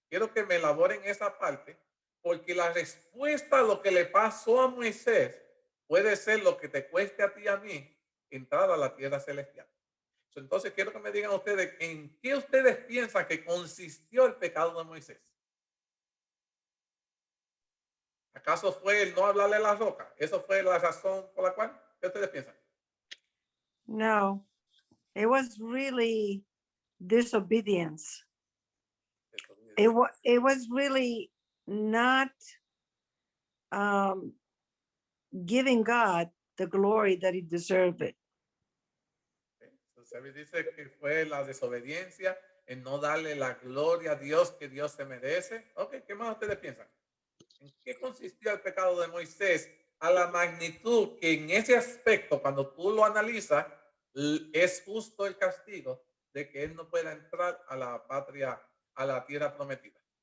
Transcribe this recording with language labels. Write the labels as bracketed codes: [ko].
[es] Quiero que me elaboren esa parte, porque la respuesta a lo que le pasó a Moisés puede ser lo que te cueste a ti y a mí entrar a la tierra celestial. Entonces quiero que me digan ustedes en qué ustedes piensan que consistió el pecado de Moisés. ¿Acaso fue el no hablarle a la roca? ¿Eso fue la razón por la cual? ¿Qué ustedes piensan? [en] No, it was really disobedience. It was really not giving God the glory that he deserved it. [es] Entonces dice que fue la desobediencia en no darle la gloria a Dios que Dios se merece. Ok, ¿qué más ustedes piensan? ¿En qué consistió el pecado de Moisés a la magnitud que en ese aspecto, cuando tú lo analizas, es justo el castigo de que él no pueda entrar a la patria, a la tierra prometida?